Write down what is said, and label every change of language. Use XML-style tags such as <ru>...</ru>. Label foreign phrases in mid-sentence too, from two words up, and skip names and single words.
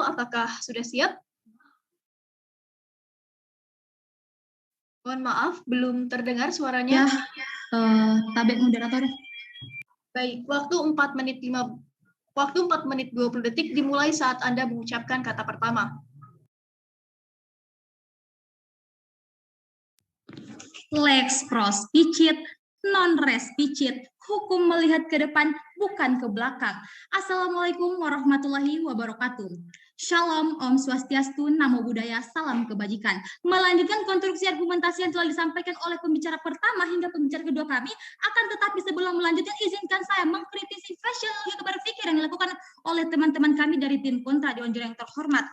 <id>Apakah sudah siap? Mohon maaf, belum terdengar suaranya. Tabek moderator. Baik, waktu 4 menit 20 detik dimulai saat Anda mengucapkan kata pertama.</id> <la>Lex pros picit, non res picit.</la> <id>Hukum melihat ke depan, bukan ke belakang.</id> <ar>السلام عليكم ورحمة الله وبركاته.</ar> <id>Shalom,</id> <sa>Om Swastiastu,</sa> <pi>Namo Buddhaya,</pi> <id>Salam Kebajikan. Melanjutkan konstruksi argumentasi yang telah disampaikan oleh pembicara pertama hingga pembicara kedua kami, akan tetapi sebelum melanjutkan, izinkan saya mengkritisi fashionable berpikir yang dilakukan oleh teman-teman kami dari tim kontra Dewan Juri yang terhormat.</id>